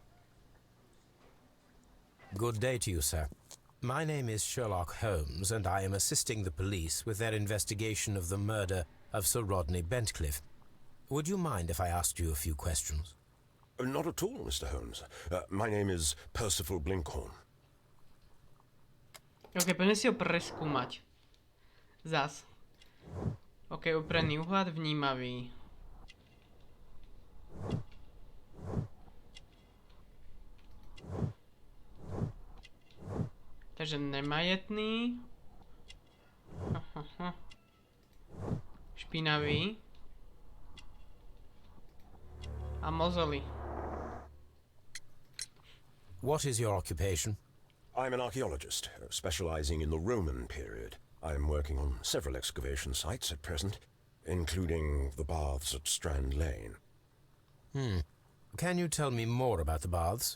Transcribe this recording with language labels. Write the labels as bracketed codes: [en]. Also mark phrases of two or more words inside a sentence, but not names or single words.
[en] Good day to you, sir. My name is Sherlock Holmes, and I am assisting the police with their investigation of the murder of Sir Rodney Bentcliffe. Would you mind if I asked you a few questions? Not at all, Mr. Holmes. My name is Percival Blinkhorn. [sk] Ok, poďme si ho preskúmať. Zas. Ok, uprený uhľad, vnímavý. Takže nemajetný. Špinavý. A mozolí. [en] What is your occupation? I'm an archaeologist, specializing in the Roman period. I'm working on several excavation sites at present, including the baths at Strand Lane. Can you tell me more about the baths?